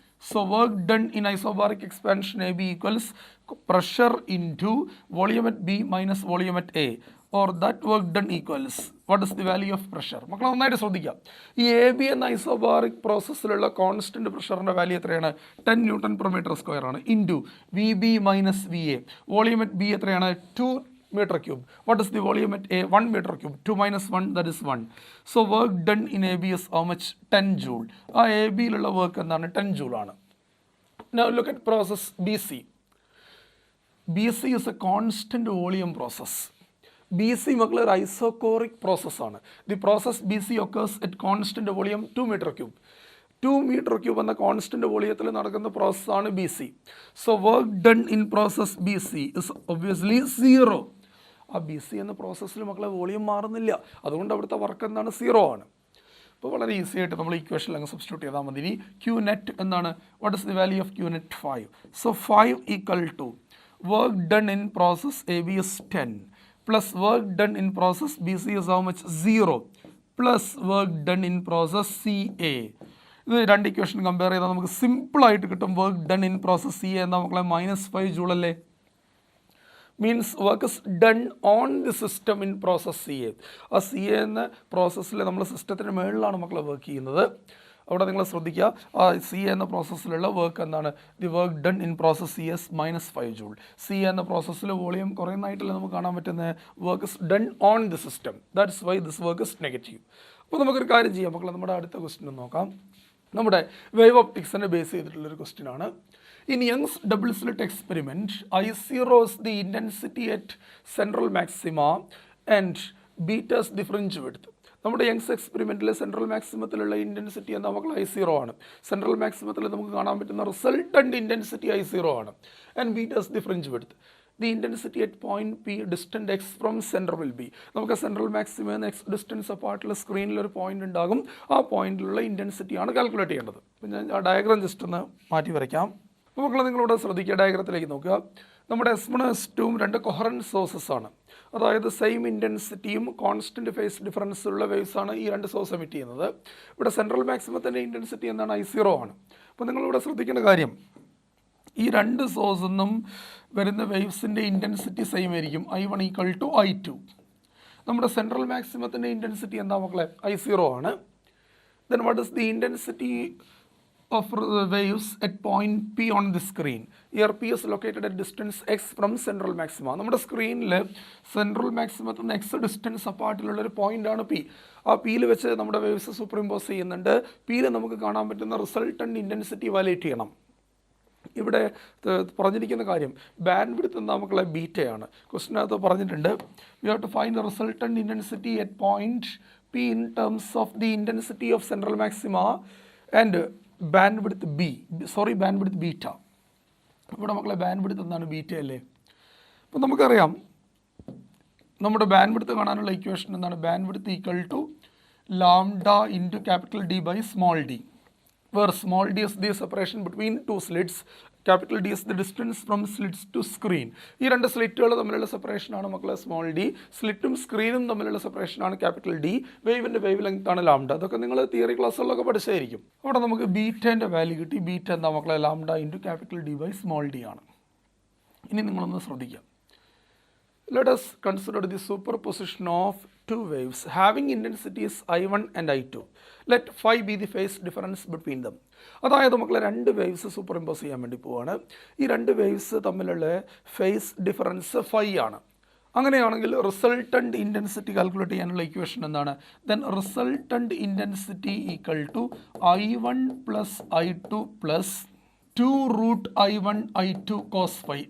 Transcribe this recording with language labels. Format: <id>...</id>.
<en>So work done in isobaric expansion A B equals pressure into volume at B minus volume at A, or that work done equals what is the value of pressure?</en> <ml>മക്കൾ നന്നായിട്ട് ശ്രദ്ധിക്കാം. ഈ A B എന്ന isobaric പ്രോസസ്സിലുള്ള constant പ്രഷറിൻ്റെ value എത്രയാണ്? 10 Nm/m² ആണ്. Into V B minus V A, volume at B എത്രയാണ്?</ml> <en>2 m³. What is the volume at A? 1 m³. 2 minus 1, that is 1. So work done in AB is how much? 10 joule.</en> <ml>ആ A ബിയിലുള്ള work എന്താണ്? 10 joule ആണ്.</ml> <en>Now look at process BC. BC is a constant volume process.</en> <ml>BC മക്കളെ ഒരു isochoric പ്രോസസ്സാണ്.</ml> <en>The process BC occurs at constant volume 2 meter cube.</en> <ml>2 meter cube എന്ന constant വോളിയത്തിൽ നടക്കുന്ന പ്രോസസ്സാണ് BC.</ml> <en>So work done in process BC is obviously 0.</en> <ml>ആ BC എന്ന പ്രോസസ്സിൽ മക്കളെ വോളിയം മാറുന്നില്ല, അതുകൊണ്ട് അവിടുത്തെ വർക്ക് എന്താണ്? 0 ആണ്. അപ്പോൾ വളരെ ഈസി ആയിട്ട് നമ്മൾ ഇക്വേഷനിൽ അങ്ങ് സബ്സ്റ്റിറ്റ്യൂട്ട് ചെയ്താൽ മതി. ഇനി Q net എന്താണ്?</ml> <en>What is the value of Q net? 5. So 5 equal to work done in process AB is 10 plus work done in process BC is how much? 0 plus work done in process CA.</en> <ml>ഇത് രണ്ട് equation compare ചെയ്താൽ നമുക്ക് സിമ്പിളായിട്ട് കിട്ടും. Work done in process CA എന്താ മക്കളെ?</ml> <en>-5 joule അല്ലേ? Means work is done on the system in process CA.</en> <ml>ആ CA എന്ന പ്രോസസ്സിൽ നമ്മൾ സിസ്റ്റത്തിന് മുകളിലാണ് മക്കളെ വർക്ക് ചെയ്യുന്നത്. അവിടെ നിങ്ങൾ ശ്രദ്ധിക്കുക, ആ CA എന്ന പ്രോസസ്സിലുള്ള വർക്ക് എന്താണ്?</ml> <en>The work done in process CS -5 joule.</en> <ml>CA എന്ന പ്രോസസ്സിൽ വോളിയം കുറയുന്നതായിട്ടല്ലേ നമുക്ക് കാണാൻ പറ്റുന്നത്?</ml> <en>Work is done on the system, that's why this work is negative.</en> <ml>അപ്പോൾ നമുക്കൊരു കാര്യം ചെയ്യാം മക്കളെ, നമ്മുടെ അടുത്ത ക്വസ്റ്റ്യൻ നോക്കാം. നമ്മുടെ വേവ് ഓപ്റ്റിക്സിനെ ബേസ് ചെയ്തിട്ടുള്ളൊരു ക്വസ്റ്റ്യൻ ആണ്.</ml> <en>In Young's double slit experiment I0 is the intensity at central maxima and beta's difference width.</en> <ml>നമ്മുടെ യങ്സ് എക്സ്പെരിമെൻറ്റിൽ സെൻട്രൽ മാക്സിമത്തിലുള്ള ഇൻറ്റൻസിറ്റി എന്താ മക്കൾ? I0 ആണ്. സെൻട്രൽ മാക്സിമത്തിൽ നമുക്ക് കാണാൻ പറ്റുന്ന റിസൾട്ടൻ്റ് ഇൻറ്റൻസിറ്റി I0 ആണ്.</ml> <en>And beta's difference width. The intensity at point P distant X from centre will be.</en> <ml>നമുക്ക് central maximum X distance അപ്പാർട്ടുള്ള സ്ക്രീനിലൊരു point ഉണ്ടാകും. ആ പോയിന്റിലുള്ള ഇൻറ്റൻസിറ്റിയാണ് കാൽക്കുലേറ്റ് ചെയ്യേണ്ടത്. അപ്പം ഞാൻ ആ ഡയഗ്രാം ജസ്റ്റ് ഒന്ന് മാറ്റി വരയ്ക്കാം. അപ്പോൾ മക്കളെ നിങ്ങളിവിടെ ശ്രദ്ധിക്കുക, ഡയഗ്രത്തിലേക്ക് നോക്കുക. നമ്മുടെ S1 S2 രണ്ട് കൊഹറൻറ്റ് സോഴ്സസ് ആണ്. അതായത് സെയിം ഇൻറ്റൻസിറ്റിയും കോൺസ്റ്റൻറ്റ് ഫേസ് ഡിഫറൻസ് ഉള്ള വേവ്സാണ് ഈ രണ്ട് സോഴ്സ് എമിറ്റ് ചെയ്യുന്നത്. ഇവിടെ സെൻട്രൽ മാക്സിമത്തിൻ്റെ ഇൻറ്റൻസിറ്റി എന്താണ്? I0 ആണ്. അപ്പോൾ നിങ്ങളിവിടെ ശ്രദ്ധിക്കേണ്ട കാര്യം, ഈ രണ്ട് സോഴ്സിൽ നിന്നും വരുന്ന വേവ്സിൻ്റെ ഇൻറ്റൻസിറ്റി സെയിം ആയിരിക്കും. I1 equal to I2. നമ്മുടെ സെൻട്രൽ മാക്സിമത്തിൻ്റെ ഇൻറ്റൻസിറ്റി എന്താ മക്കളെ? I0 ആണ്.</ml> <en>Then what is the intensity of waves at point P on the screen? Here P is located at distance X from central maxima.</en> <ml>നമ്മുടെ സ്ക്രീനിൽ central മാക്സിമത്തിൽ നിന്ന് X distance അപ്പാർട്ടിലുള്ളൊരു പോയിൻ്റാണ് P. ആ Pയിൽ വെച്ച് നമ്മുടെ വേവ്സ് സൂപ്പർ ഇമ്പോസ് ചെയ്യുന്നുണ്ട്. Pയിൽ നമുക്ക് കാണാൻ പറ്റുന്ന റിസൾട്ടൻ്റ് ഇൻറ്റൻസിറ്റി വാലേറ്റ് ചെയ്യണം. ഇവിടെ പറഞ്ഞിരിക്കുന്ന കാര്യം ബാൻഡ് വിഡ്ത്ത് എന്താ മക്കളെ? ബീറ്റയാണ്. ക്വസ്റ്റിനകത്ത് പറഞ്ഞിട്ടുണ്ട്</ml> <en>We have to find the resultant intensity at point P in terms of the intensity of central maxima and bandwidth bandwidth beta.</en> <ml>ഇവിടെ മക്കളെ ബാൻഡ് എന്താണ്? ബീറ്റ അല്ലേ? അപ്പോൾ നമുക്കറിയാം നമ്മുടെ ബാൻഡ് കാണാനുള്ള ഇക്വേഷൻ എന്താണ്?</ml> <en>Band equal to lambda into capital D by small d, where small d is the separation between two slits, capital D is the distance from slits to screen.</en> <ml>ഈ രണ്ട് സ്ലിറ്റുകൾ തമ്മിലുള്ള സെപ്പറേഷനാണ് മക്കളെ സ്മോൾ d. സ്ലിറ്റും സ്ക്രീനും തമ്മിലുള്ള സെപ്പറേഷനാണ് capital D. വേവിൻ്റെ wave ലെങ്ത്താണ് lambda. അതൊക്കെ നിങ്ങൾ theory ക്ലാസ്സുകളിലൊക്കെ പഠിച്ചായിരിക്കും. അവിടെ നമുക്ക് ബീറ്റേൻ്റെ value കിട്ടി. ബീറ്റ എന്താ മക്കളെ? Lambda into capital D by small d ആണ്. ഇനി നിങ്ങളൊന്ന് ശ്രദ്ധിക്കാം.</ml> <en>Let us consider the superposition of two waves having intensities I1 and I2. Let phi be the phase difference between them.</en> <ml>അതായത് മക്കളെ രണ്ട് വേവ്സ് സൂപ്പർ ഇമ്പോസ് ചെയ്യാൻ വേണ്ടി പോവാണ്. ഈ രണ്ട് വേവ്സ് തമ്മിലുള്ള ഫേസ് ഡിഫറൻസ് ഫൈ ആണ്. അങ്ങനെയാണെങ്കിൽ റിസൾട്ടൻ്റ് ഇൻറ്റൻസിറ്റി കാൽക്കുലേറ്റ് ചെയ്യാനുള്ള ഇക്വേഷൻ എന്താണ്?</ml> <en>Then resultant intensity equal to I1 plus I2 plus 2√I1 I2 cos phi.</en>